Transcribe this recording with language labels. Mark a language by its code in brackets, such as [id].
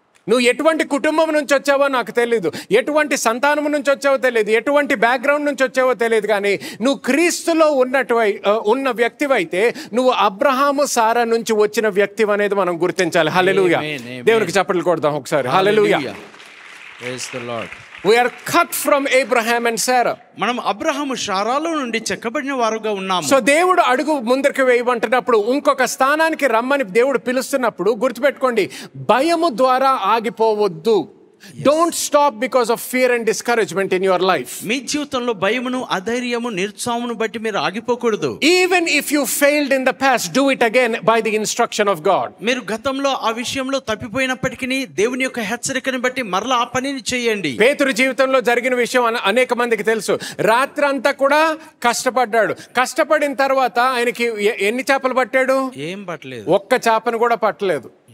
[te] నువ్వు ఎటువంటి కుటుంబం నుంచి వచ్చావో నాకు తెలియదు, ఎటువంటి సంతానం నుంచి వచ్చావో తెలియదు, ఎటువంటి బ్యాక్గ్రౌండ్ నుంచి వచ్చావో తెలియదు, కానీ నువ్వు క్రీస్తులో ఉన్న వ్యక్తివైతే నువ్వు అబ్రహాము సారా నుంచి వచ్చిన వ్యక్తి అనేది మనం గుర్తించాలి. హల్లెలూయా. దేవునికి చప్పట్లు కొడదాం ఒకసారి. హల్లెలూయా. [en] Praise the Lord. We are cut from Abraham and Sarah. [te] మనం అబ్రహాము శారాలో నుండి చెక్కబడిన వారుగా ఉన్నాము. సో దేవుడు అడుగు ముందరికి వేయమంటున్నప్పుడు, ఇంకొక స్థానానికి రమ్మని దేవుడు పిలుస్తున్నప్పుడు గుర్తుపెట్టుకోండి, భయము ద్వారా ఆగిపోవద్దు. [en] Don't stop because of fear and discouragement in your life. [te] మీ జీవితంలో భయమును, అధైర్యము, నిరుత్సాహమును బట్టి మీరు ఆగిపోకూడదు. [en] Even if you failed in the past, do it again by the instruction of God. [te] మీరు గతంలో ఆ విషయంలో తప్పిపోయినప్పటికీ దేవుని యొక్క హెచ్చరికను బట్టి మరలా ఆ పనిని చేయండి. పేతురు జీవితంలో జరిగిన విషయం అనేక మందికి తెలుసు. రాత్రి అంతా కూడా కష్టపడ్డాడు. కష్టపడిన తర్వాత ఆయనకి ఎన్ని చేపలు పట్టాడు? ఏం పట్టలేదు, ఒక్క చేపను కూడా పట్టలేదు.